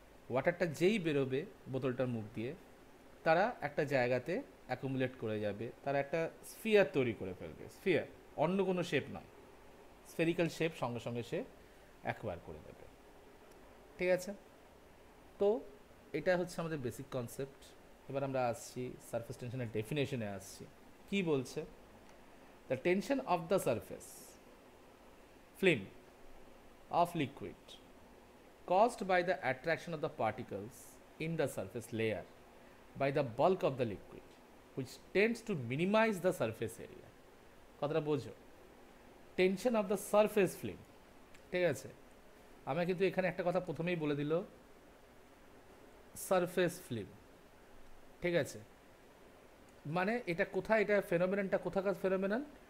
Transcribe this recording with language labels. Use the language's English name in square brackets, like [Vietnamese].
[Bangla] ওয়াটারটা যেই বেরোবে বোতলটার মুখ দিয়ে, তারা একটা জায়গাতে অ্যাকুমুলেট করে যাবে, তারা একটা স্ফিয়ার তৈরি করে ফেলবে। স্ফিয়ার, অন্য কোনো শেপ নয়, স্ফেরিক্যাল শেপ সঙ্গে সঙ্গে সে অ্যাকোয়ার করে দেবে। ঠিক আছে, তো এটা হচ্ছে আমাদের বেসিক কনসেপ্ট। এবার আমরা আসছি সারফেস টেনশনের ডেফিনেশনে আসছি। কি বলছে? [English] The tension of the surface film of liquid caused by the attraction of the particles in the surface layer by the bulk of the liquid, which tends to minimize the surface area. [Bangla] কথাটা বোঝো, [English] Tension of the surface film. [Bangla] ঠিক আছে, আমি কিন্তু এখানে একটা কথা প্রথমেই বলে দিল, সারফেস ফিল্ম। ঠিক আছে, মানে এটা কোথায়, এটা ফেনোমেননটা কোথাকার ফেনোমেনন?